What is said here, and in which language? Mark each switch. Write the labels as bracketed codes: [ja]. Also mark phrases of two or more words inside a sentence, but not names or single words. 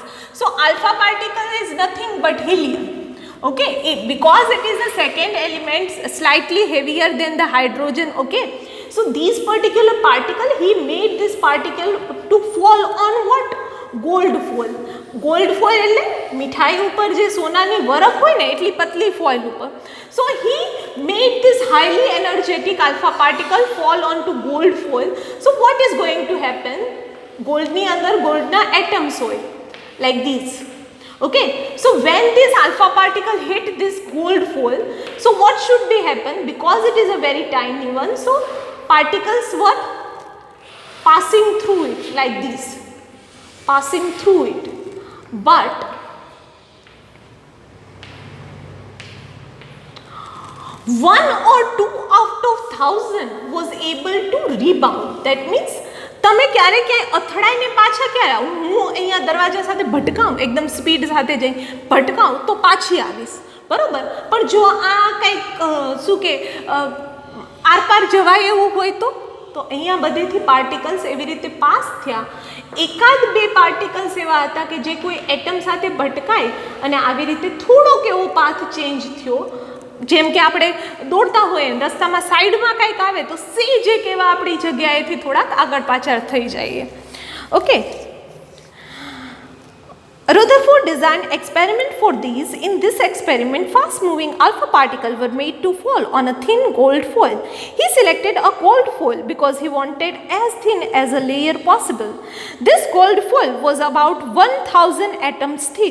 [en] So alpha particle is nothing but helium. Okay, because it is a second element, slightly heavier than the hydrogen. Okay, so these particular particle, he made this particle to fall on what? Gold foil. Gold foil [gu] એટલે મિઠાઈ ઉપર જે સોનાની બરફ હોય ને એટલી પતલી foil ઉપર. [en] So he made this highly energetic alpha particle fall onto gold foil. So what is going to happen? [gu] Gold ની અંદર goldના atoms હોય [en] like this. Okay, so when this alpha particle hit this gold foil, so what should be happen? Because it is a very tiny one, so particles were passing through it like this, passing through it. But one or two out of 1,000 was able to rebound. That means [gu] તમે ક્યારે ક્યાંય અથડાઈને પાછા ક્યારે આવું? હું અહીંયા દરવાજા સાથે ભટકાઉં, એકદમ સ્પીડ સાથે જઈ ભટકાઉં તો પાછી આવીશ, બરાબર? પણ જો આ કંઈક શું કે આરપાર જવાય એવું હોય તો અહીંયા બધેથી પાર્ટિકલ્સ એવી રીતે પાસ થયા. એકાદ બે પાર્ટિકલ્સ એવા હતા કે જે કોઈ એટમ સાથે ભટકાય અને આવી રીતે થોડોક એવો [en] path change [gu] થયો. જેમ કે આપણે દોડતા હોઈએ રસ્તામાં સાઈડમાં કંઈક આવે તો સેજ એક એવા આપણી જગ્યાએથી થોડાક આગળ પાછળ થઈ જઈએ. [en] ઓકે, Rutherford designed experiment for these. In this experiment, fast-moving alpha particles were made to fall on a thin gold foil. He selected a gold foil because he wanted as thin as a layer possible. This gold foil was about 1,000 atoms thick.